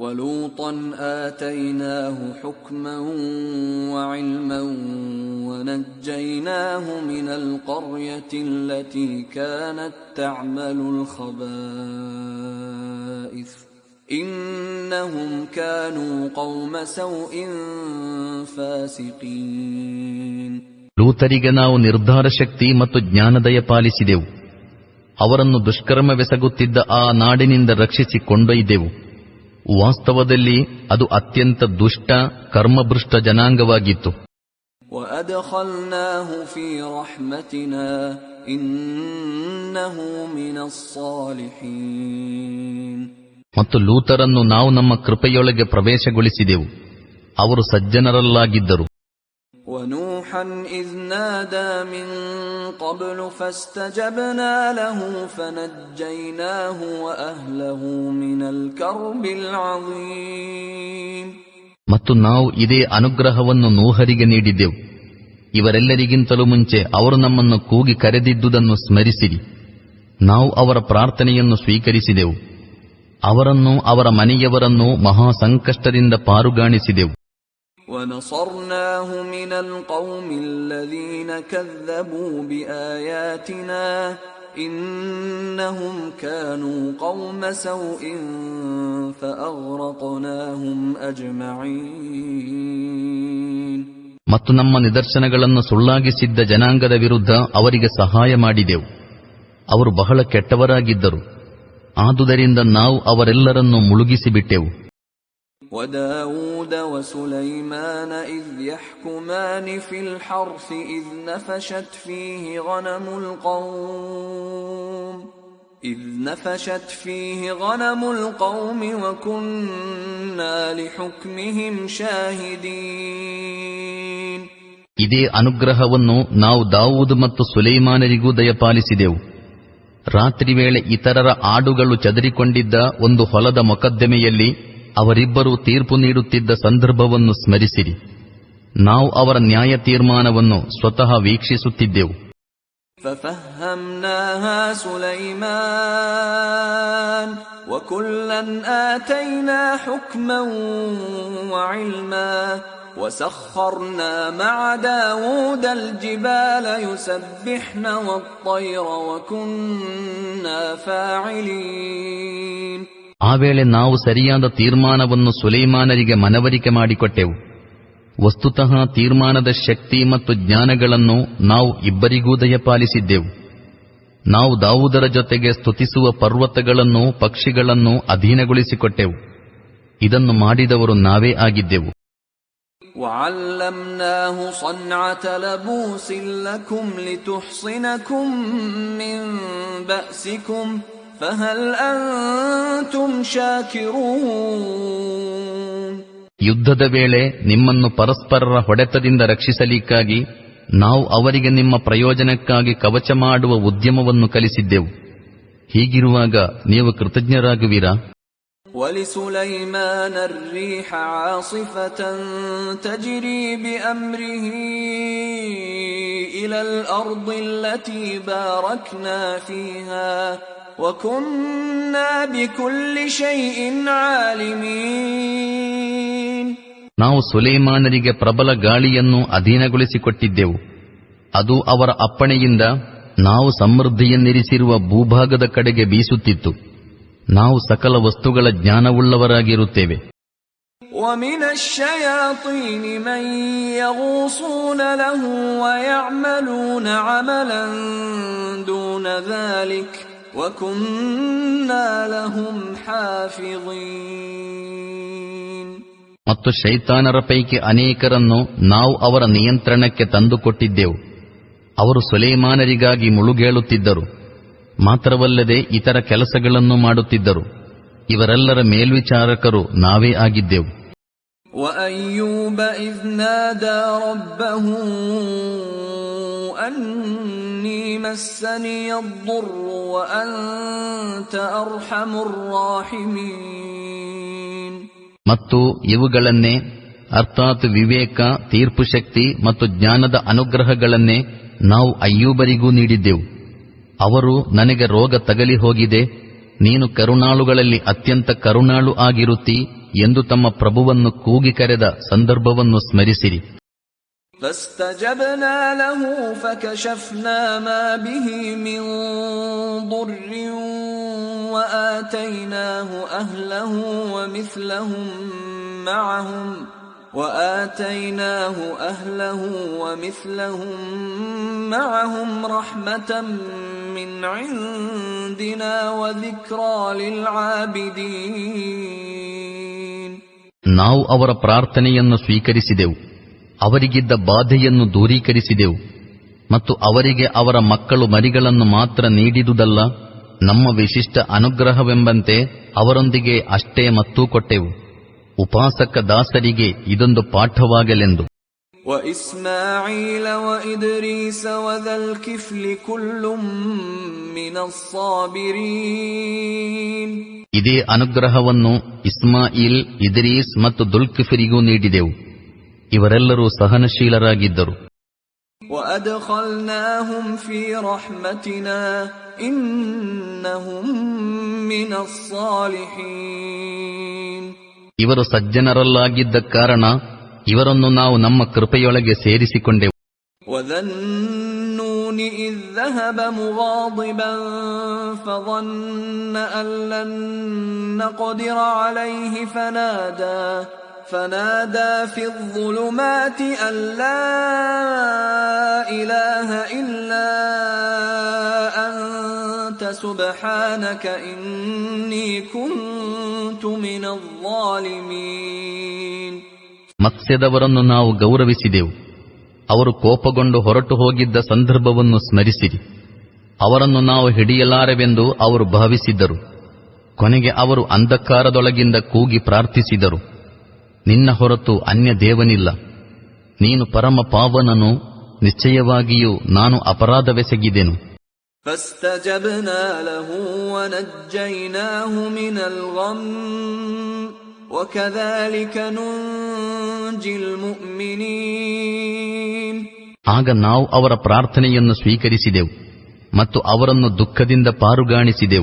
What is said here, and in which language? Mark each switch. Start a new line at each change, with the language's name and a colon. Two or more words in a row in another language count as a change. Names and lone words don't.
Arabic: وَلُوطًا آتَيْنَاهُ حُكْمًا وَعِلْمًا وَنَجَّيْنَاهُ مِنَ الْقَرْيَةِ الَّتِي كَانَتْ تَعْمَلُ الْخَبَائِثَ إِنَّهُمْ كَانُوا قَوْمَ سَوْءٍ فَاسِقِينَ.
Kannada: ಲೂತರಿಗೆ ನಾವು ನಿರ್ಧಾರ ಶಕ್ತಿ ಮತ್ತು ಜ್ಞಾನದಯ ಪಾಲಿಸಿದೆವು. ಅವರನ್ನು ದುಷ್ಕರ್ಮವೆಸಗುತ್ತಿದ್ದ ಆ ನಾಡಿನಿಂದ ರಕ್ಷಿಸಿ ಕೊಂಡೊಯ್ದೆವು. ವಾಸ್ತವದಲ್ಲಿ ಅದು ಅತ್ಯಂತ ದುಷ್ಟ ಕರ್ಮಭೃಷ್ಟ ಜನಾಂಗವಾಗಿತ್ತು.
Arabic: وَأَدْخَلْنَاهُ فِي رَحْمَتِنَا إِنَّهُ مِنَ الصَّالِحِينَ.
Kannada: ಮತ್ತು ಲೂತರನ್ನು ನಾವು ನಮ್ಮ ಕೃಪೆಯೊಳಗೆ ಪ್ರವೇಶಗೊಳಿಸಿದೆವು. ಅವರು ಸಜ್ಜನರಲ್ಲಾಗಿದ್ದರು.
Arabic: وَنُوحًا إِذْ نَادَى مِن قَبْلُ فَاسْتَجَبْنَا لَهُ فَنَجَّيْنَاهُ وَأَهْلَهُ مِنَ الْكَرْبِ الْعَظِيمِ.
Kannada: ಮತ್ತು ನಾವು ಇದೇ ಅನುಗ್ರಹವನ್ನು ನೂಹರಿಗೆ ನೀಡಿದ್ದೆವು. ಇವರೆಲ್ಲರಿಗಿಂತಲೂ ಮುಂಚೆ ಅವರು ನಮ್ಮನ್ನು ಕೂಗಿ ಕರೆದಿದ್ದುದನ್ನು ಸ್ಮರಿಸಿರಿ. ನಾವು ಅವರ ಪ್ರಾರ್ಥನೆಯನ್ನು ಸ್ವೀಕರಿಸಿದೆವು. ಅವರನ್ನು ಅವರ ಮನೆಯವರನ್ನು ಮಹಾಸಂಕಷ್ಟದಿಂದ ಪಾರುಗಾಣಿಸಿದೆವು.
Arabic: وَنَصَرْنَاهُ مِنَ الْقَوْمِ الَّذِينَ كَذَّبُوا بِآيَاتِنَا إِنَّهُمْ كَانُوا قَوْمَ سَوْءٍ فَأَغْرَقْنَاهُمْ أَجْمَعِينَ.
Kannada: ಮತ್ತು ನಮ್ಮ ನಿದರ್ಶನಗಳನ್ನು ಸುಳ್ಳಾಗಿಸಿದ್ದ ಜನಾಂಗದ ವಿರುದ್ಧ ಅವರಿಗೆ ಸಹಾಯ ಮಾಡಿದೆವು. ಅವರು ಬಹಳ ಕೆಟ್ಟವರಾಗಿದ್ದರು. ಆದುದರಿಂದ ನಾವು ಅವರೆಲ್ಲರನ್ನೂ ಮುಳುಗಿಸಿಬಿಟ್ಟೆವು.
Arabic: وَدَاوُودَ وَسُلَيْمَانَ إِذْ يَحْكُمَانِ فِي الْحَرْثِ إِذْ نَفَشَتْ فِيهِ غَنَمُ الْقَوْمِ وَكُنَّا لِحُكْمِهِمْ شَاهِدِينَ.
Kannada: ಇದೇ ಅನುಗ್ರಹವನ್ನು ನಾವು ದಾವೂದ್ ಮತ್ತು ಸುಲೈಮಾನರಿಗೂ ದಯಪಾಲಿಸಿದೆವು. ರಾತ್ರಿ ವೇಳೆ ಇತರರ ಆಡುಗಳು ಚದರಿಕೊಂಡಿದ್ದ ಒಂದು ಹೊಲದ ಮೊಕದ್ದಮೆಯಲ್ಲಿ ಅವರಿಬ್ಬರೂ ತೀರ್ಪು ನೀಡುತ್ತಿದ್ದ ಸಂದರ್ಭವನ್ನು ಸ್ಮರಿಸಿರಿ. ನಾವು ಅವರ ನ್ಯಾಯ ತೀರ್ಮಾನವನ್ನು ಸ್ವತಃ ವೀಕ್ಷಿಸುತ್ತಿದ್ದೆವು.
Arabic: فَفَهَّمْنَاهَا سُلَيْمَانَ وَكُلًّا آتَيْنَا حُكْمًا وَعِلْمًا وَسَخَّرْنَا مَعَ دَاوُودَ الْجِبَالَ يُسَبِّحْنَ وَالطَّيْرَ وَكُنَّا فَاعِلِينَ.
Kannada: ಆ ವೇಳೆ ನಾವು ಸರಿಯಾದ ತೀರ್ಮಾನವನ್ನು ಸುಲೈಮಾನರಿಗೆ ಮನವರಿಕೆ ಮಾಡಿಕೊಟ್ಟೆವು. ವಸ್ತುತಃ ತೀರ್ಮಾನದ ಶಕ್ತಿ ಮತ್ತು ಜ್ಞಾನಗಳನ್ನು ನಾವು ಇಬ್ಬರಿಗೂ ದಯಪಾಲಿಸಿದ್ದೆವು. ನಾವು ದಾವೂದರ ಜೊತೆಗೆ ಸ್ತುತಿಸುವ ಪರ್ವತಗಳನ್ನು ಪಕ್ಷಿಗಳನ್ನು ಅಧೀನಗೊಳಿಸಿಕೊಟ್ಟೆವು. ಇದನ್ನು ಮಾಡಿದವರು ನಾವೇ ಆಗಿದ್ದೆವು.
Arabic: وَعَلَّمْنَاهُ صَنْعَةَ لَبُوسٍ لَكُمْ لِتُحْصِنَكُم مِّن بَأْسِكُمْ فَهَلْ أَنْتُمْ شَاكِرُونَ.
Kannada: ಯುದ್ಧದ ವೇಳೆ ನಿಮ್ಮನ್ನು ಪರಸ್ಪರರ ಹೊಡೆತದಿಂದ ರಕ್ಷಿಸಲಿಕ್ಕಾಗಿ ನಾವು ಅವರಿಗೆ ನಿಮ್ಮ ಪ್ರಯೋಜನಕ್ಕಾಗಿ ಕವಚ ಮಾಡುವ ಉದ್ಯಮವನ್ನು ಕಲಿಸಿದ್ದೆವು. ಹೀಗಿರುವಾಗ ನೀವು ಕೃತಜ್ಞರಾಗುವಿರಾ?
Arabic: وَلِسُلَيْمَانَ الرِّيحَ عَاصِفَةً تَجْرِي بِأَمْرِهِ إِلَى الْأَرْضِ الَّتِي بَارَكْنَا فِيهَا وَكُنَّا بِكُلِّ شَيْءٍ عَالِمِينَ.
Kannada: ನಾವು ಸುಲೈಮಾನರಿಗೆ ಪ್ರಬಲ ಗಾಳಿಯನ್ನು ಅಧೀನಗೊಳಿಸಿಕೊಟ್ಟಿದ್ದೆವು. ಅದು ಅವರ ಅಪ್ಪಣೆಯಿಂದ ನಾವು ಸಮೃದ್ಧಿಯನ್ನಿರಿಸಿರುವ ಭೂಭಾಗದ ಕಡೆಗೆ ಬೀಸುತ್ತಿತ್ತು. ನಾವು ಸಕಲ ವಸ್ತುಗಳ ಜ್ಞಾನವುಳ್ಳವರಾಗಿರುತ್ತೇವೆ.
Arabic: وَمِنَ الشَّيَاطِينِ مَن يَغُوصُونَ لَهُ وَيَعْمَلُونَ عَمَلًا دُونَ ذَلِكَ وَكُنَّا لَهُمْ حَافِظِينَ.
Kannada: ಮತ್ತು ಶೈತಾನರ ಪೈಕಿ ಅನೇಕರನ್ನು ನಾವು ಅವರ ನಿಯಂತ್ರಣಕ್ಕೆ ತಂದುಕೊಟ್ಟಿದ್ದೆವು. ಅವರು ಸುಲೈಮಾನರಿಗಾಗಿ ಮುಳುಗೇಳುತ್ತಿದ್ದರು. ಮಾತ್ರವಲ್ಲದೆ ಇತರ ಕೆಲಸಗಳನ್ನು ಮಾಡುತ್ತಿದ್ದರು. ಇವರೆಲ್ಲರ ಮೇಲ್ವಿಚಾರಕರು ನಾವೇ ಆಗಿದ್ದೆವು.
Arabic: وَأَيُّوبَ إِذْ نَادَى رَبَّهُ أَنِّي مَسَّنِيَ الضُّرُّ وَأَنْتَ أَرْحَمُ الراحمين.
Kannada: ಮತ್ತು ಇವುಗಳನ್ನೇ ಅರ್ಥಾತ್ ವಿವೇಕ, ತೀರ್ಪು ಶಕ್ತಿ ಮತ್ತು ಜ್ಞಾನದ ಅನುಗ್ರಹಗಳನ್ನೇ ನಾವು ಅಯ್ಯೂಬರಿಗೂ ನೀಡಿದ್ದೆವು. ಅವರು, ನನಗೆ ರೋಗ ತಗಲಿ ಹೋಗಿದೆ, ನೀನು ಕರುಣಾಳುಗಳಲ್ಲಿ ಅತ್ಯಂತ ಕರುಣಾಳು ಆಗಿರುತ್ತಿ ಎಂದು ತಮ್ಮ ಪ್ರಭುವನ್ನು ಕೂಗಿ ಕರೆದ ಸಂದರ್ಭವನ್ನು ಸ್ಮರಿಸಿರಿ.
Arabic: فاستجبنا له فكشفنا ما به من ضر وآتيناه أهله ومثلهم معهم رحمة من عندنا وذكرى للعابدين.
Kannada: ನಾವು ಅವರ ಪ್ರಾರ್ಥನೆಯನ್ನು ಸ್ವೀಕರಿಸಿದೆವು, ಅವರಿಗಿದ್ದ ಬಾಧೆಯನ್ನು ದೂರೀಕರಿಸಿದೆವು ಮತ್ತು ಅವರಿಗೆ ಅವರ ಮಕ್ಕಳು ಮರಿಗಳನ್ನು ಮಾತ್ರ ನೀಡಿದುದಲ್ಲ, ನಮ್ಮ ವಿಶಿಷ್ಟ ಅನುಗ್ರಹವೆಂಬಂತೆ ಅವರೊಂದಿಗೆ ಅಷ್ಟೇ ಮತ್ತೂ ಕೊಟ್ಟೆವು. ಉಪಾಸಕ ದಾಸರಿಗೆ ಇದೊಂದು ಪಾಠವಾಗಲೆಂದು.
Arabic: وإسماعيل وإدريس وذا الكفل كل من الصابرين.
Kannada: ಇದೇ ಅನುಗ್ರಹವನ್ನು ಇಸ್ಮಾಯಿಲ್, ಇದ್ರೀಸ್ ಮತ್ತು ದುಲ್ಕಿಫರಿಗೂ ನೀಡಿದೆವು. ಇವರೆಲ್ಲರೂ ಸಹನಶೀಲರಾಗಿದ್ದರು.
Arabic: وأدخلناهم في رحمتنا إنهم من الصالحين.
Kannada: ಇವರು ಸಜ್ಜನರಲ್ಲಾಗಿದ್ದ ಕಾರಣ ಇವರನ್ನು ನಾವು ನಮ್ಮ ಕೃಪೆಯೊಳಗೆ ಸೇರಿಸಿಕೊಂಡೆವು.
Arabic: وذا النون إذ ذهب مغاضبا فظن أن لن نقدر عليه فنادى في الظلمات أن لا إله إلا أنت سبحانك إني كنت من الظالمين.
Kannada: ಮತ್ಸ್ಯದವರನ್ನು ನಾವು ಗೌರವಿಸಿದೆವು. ಅವರು ಕೋಪಗೊಂಡು ಹೊರಟು ಹೋಗಿದ್ದ ಸಂದರ್ಭವನ್ನು ಸ್ಮರಿಸಿರಿ. ಅವರನ್ನು ನಾವು ಹಿಡಿಯಲಾರೆವೆಂದು ಅವರು ಭಾವಿಸಿದ್ದರು. ಕೊನೆಗೆ ಅವರು ಅಂಧಕಾರದೊಳಗಿಂದ ಕೂಗಿ ಪ್ರಾರ್ಥಿಸಿದರು, ನಿನ್ನ ಹೊರತು ಅನ್ಯ ದೇವನಿಲ್ಲ, ನೀನು ಪರಮ ಪಾವನನು, ನಿಶ್ಚಯವಾಗಿಯೂ ನಾನು ಅಪರಾಧವೆಸಗಿದೆನು.
Arabic: فاستجبنا له ونجيناه من الغم وكذلك ننجي المؤمنين.
Kannada: ಆಗ ನಾವು ಅವರ ಪ್ರಾರ್ಥನೆಯನ್ನು ಸ್ವೀಕರಿಸಿದೆವು ಮತ್ತು ಅವರನ್ನು ದುಃಖದಿಂದ ಪಾರುಗಾಣಿಸಿದೆವು.